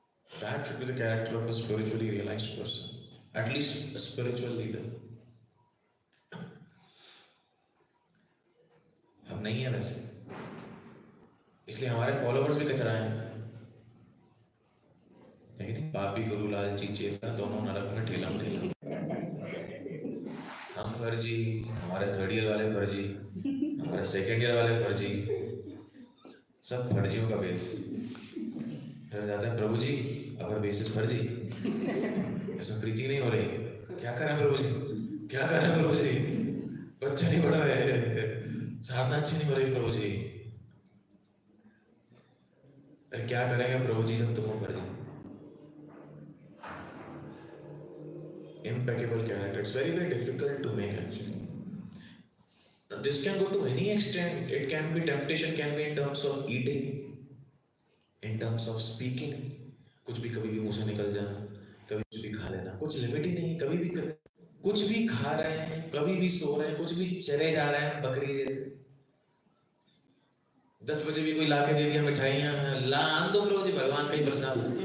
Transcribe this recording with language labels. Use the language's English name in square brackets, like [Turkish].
[English] That should be the character of a spiritually realized person, at least a spiritual leader. [Hindi] हम नहीं है वैसे, इसलिए हमारे फॉलोवर्स भी कचरा हैं। लेकिन पापी गुरु लालची चेला दोनों नरक में ठेलम ठेलम। हम फर्जी, हमारे 3rd ईयर वाले फर्जी, हमारे 2nd ईयर वाले फर्जी, सब फर्जियों का बेस। फिर जाते हैं प्रभु जी अगर बेसिस फर्जी, इसमें प्रीचिंग नहीं हो रही, क्या करें प्रभु जी, क्या करें प्रभु जी, बच्चे नहीं बढ़ रहे, साधना अच्छी नहीं हो रही प्रभु जी। फिर क्या करेंगे प्रभु जी जब तुम फर्जी? [English] Impeccable character. It's very, very difficult to make actually. Now, this can go to any extent. It can be temptation, can be in terms of eating, in terms of speaking. [Hindi] कुछ भी कभी भी मुंह से निकल जाना, कभी कुछ भी खा लेना, कुछ लिमिट ही नहीं, कभी भी कुछ भी खा रहे हैं, कभी भी सो रहे हैं, कुछ भी चले जा रहे हैं बकरी जैसे। 10 बजे भी कोई लाके दे दिया मिठाइयाँ, ला आन दो प्रभु जी, भगवान का ही प्रसाद।